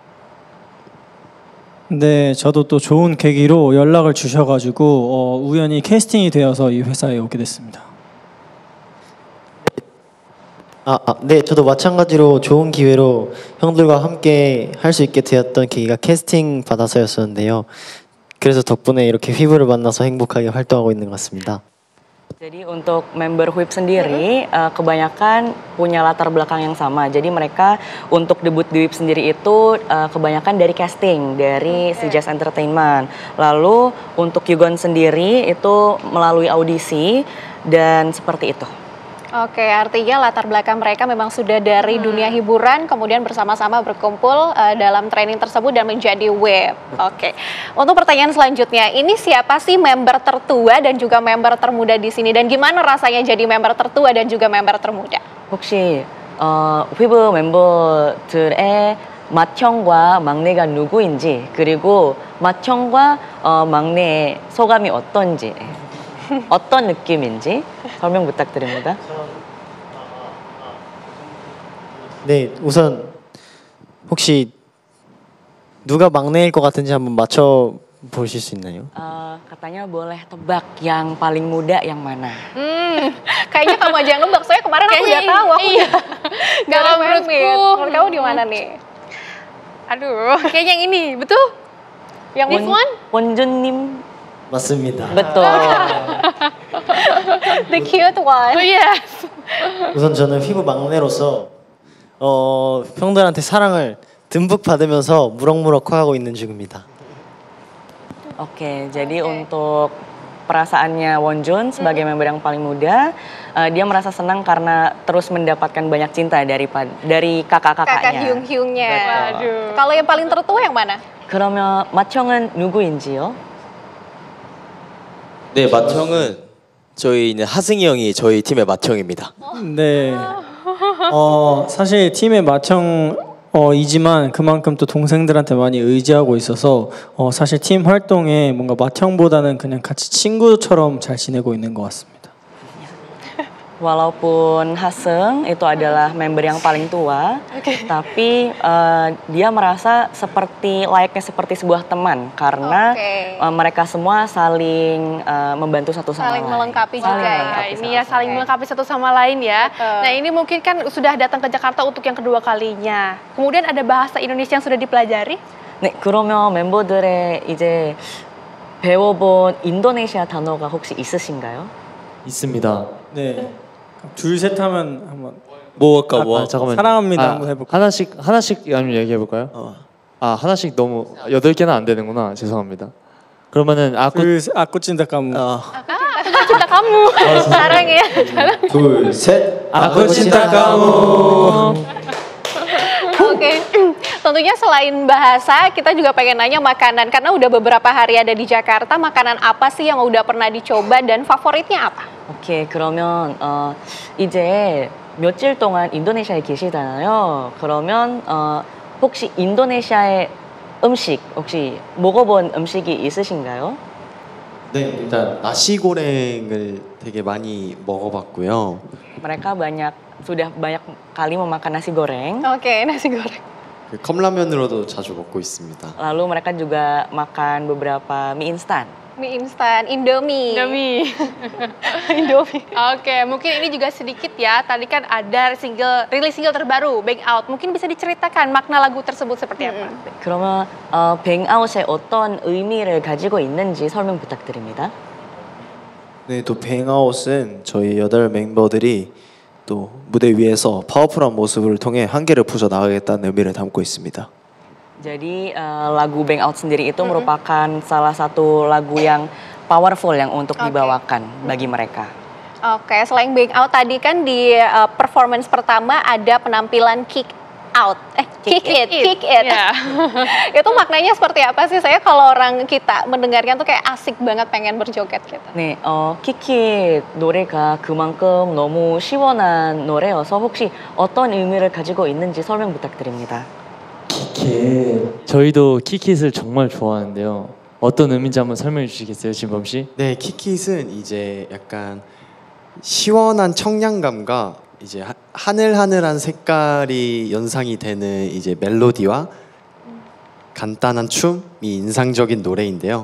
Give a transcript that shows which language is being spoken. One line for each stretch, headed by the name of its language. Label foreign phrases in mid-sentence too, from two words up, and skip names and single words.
Korean: 네, 저도 또 좋은 계기로 연락을 주셔가지고 우연히 캐스팅이 되어서 이 회사에 오게 됐습니다. 네, 저도 마찬가지로 좋은 기회로 형들과 함께 할 수 있게 되었던 계기가 캐스팅 받아서였었는데요. 그래서 덕분에 이렇게 휘브를 만나서 행복하게 활동하고 있는 것 같습니다.
Indonesian: Jadi untuk member WIP sendiri kebanyakan punya latar belakang yang sama. Jadi mereka untuk debut di WIP sendiri itu kebanyakan dari casting dari si Jazz Entertainment. Lalu untuk Yugon sendiri itu melalui audisi dan seperti itu. Oke, artinya latar belakang mereka memang sudah dari dunia hiburan, kemudian bersama-sama berkumpul dalam training tersebut dan menjadi WIP. Oke, untuk pertanyaan selanjutnya, ini siapa sih member tertua dan juga member termuda di sini? Dan gimana rasanya jadi member tertua dan juga member termuda?
Korean: 혹시 휘브 멤버들의 맏형과 막내가 누구인지, 그리고 맏형과 막내의 소감이 어떤지, 어떤 느낌인지 설명 부탁드립니다. 네, 우선 혹시 누가 막내일 것 같은지 한번 맞춰 보실 수 있나요?
Indonesian: Katanya boleh tebak yang paling muda yang mana. Kayaknya kamu aja yang nebak, soalnya kemarin aku udah tahu. Aku Kalau menurut kamu di mana nih? Aduh, kayaknya yang ini, betul?
English: Yang this one?
Korean: 원준님. 맞습니다.
Indonesian: betul.
English: The cute one. Oh yes.
Korean: 우선 저는 휘브 막내로서 형들한테 사랑을 듬뿍 받으면서 무럭무럭 커가고 있는 중입니다.
Indonesian: Oke, jadi untuk perasaannya Wonjun sebagai member yang paling muda, dia merasa senang karena terus mendapatkan banyak cinta dari kakak-kakaknya. Kakak hyung-hyungnya. Waduh. Kalau yang paling tertua yang mana?
Korean: 그러면 맏형은 누구인지요? 네, 맏형은 저희는 하승이 형이 저희 팀의 맏형입니다. 네, 사실 팀의 맏형이지만 그만큼 또 동생들한테 많이 의지하고 있어서 사실 팀 활동에 뭔가 맏형보다는 그냥 같이 친구처럼 잘 지내고 있는 것 같습니다.
Indonesian: walaupun Haseung itu adalah member yang paling tua, tapi dia merasa layaknya seperti sebuah teman karena mereka semua saling membantu satu sama lain. Saling melengkapi juga ya. Ini ya saling melengkapi satu sama lain ya. Nah ini mungkin kan sudah datang ke Jakarta untuk yang kedua kalinya. Kemudian ada bahasa Indonesia yang sudah dipelajari?
Korean: 네, 그러면 멤버들의 이제 배워본 인도네시아 단어가 혹시 있으신가요? 있습니다. 네. 둘 셋 하면 한번 뭐 할까 뭐 잠깐만요. 사랑합니다 한번 해볼까요? 하나씩 아니면 얘기해 볼까요? 하나씩 너무 8개는 안 되는구나. 죄송합니다. 그러면은
Indonesian: aku cinta kamu. Aku cinta kamu.
Korean: Sarange. 둘 셋.
Indonesian: aku cinta kamu. Oke, tentunya selain bahasa, kita juga pengen nanya makanan. Karena udah beberapa hari ada di Jakarta, makanan apa sih yang udah pernah dicoba dan favoritnya apa?
Korean: 오케이, 그러면 이제 며칠 동안 인도네시아에 계시잖아요. 그러면 혹시 인도네시아의 음식, 혹시 먹어본 음식이 있으신가요? 네, 일단 나시고랭을 되게 많이 먹어봤고요.
Indonesian: Mereka sudah banyak kali memakan nasi goreng. Oke, nasi goreng.
Korean: 컵라면으로도 자주 먹고 있습니다.
Indonesian: Lalu mereka juga makan beberapa mie instan. Mie instan, Indomie. Indomie. Oke, mungkin ini juga sedikit ya. Tadi kan ada rilis single terbaru, Bang Out. Mungkin bisa diceritakan makna lagu tersebut seperti apa?
Korean: 그러면 뱅아웃에 어떤 의미를 가지고 있는지 설명 부탁드립니다. 네, 또 뱅아웃은 저희 8 멤버들이 또 무대 위에서 파워풀한 모습을 통해 한계를 부숴 나가겠다는 의미를 담고 있습니다.
Indonesian: Jadi lagu Bang Out sendiri itu merupakan salah satu lagu yang powerful yang untuk dibawakan bagi mereka. Oke, selain Bang Out tadi kan di performance pertama ada penampilan Kick It.
English: Yeah.
Indonesian: Itu maknanya seperti apa sih? Saya kalau orang kita mendengarkan tuh kayak asik banget pengen berjoget gitu.
Korean: 네, 킥킷 노래가 그만큼 너무 시원한 노래여서 혹시 어떤 의미를 가지고 있는지 설명 부탁드립니다. 저희도 키킷을 정말 좋아하는데요. 어떤 의미인지 한번 설명해 주시겠어요, 진범 씨? 네, 키킷은 이제 약간 시원한 청량감과 이제 하늘하늘한 색깔이 연상이 되는 이제 멜로디와 간단한 춤이 인상적인 노래인데요.